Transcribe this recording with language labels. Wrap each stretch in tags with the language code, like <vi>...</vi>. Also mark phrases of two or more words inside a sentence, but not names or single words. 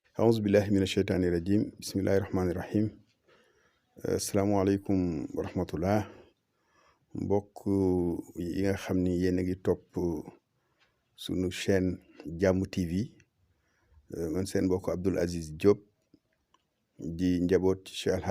<ar>أعوذ بالله من الشيطان الرجيم بسم الله الرحمن الرحيم السلام عليكم ورحمة الله</ar> <wo>mbokk yi nga xam ni yéen a ngi topp sunu chaîne Jàmm TV man seen mbokk Abdoul Aziz Diop di njaboot Cheikh El</wo>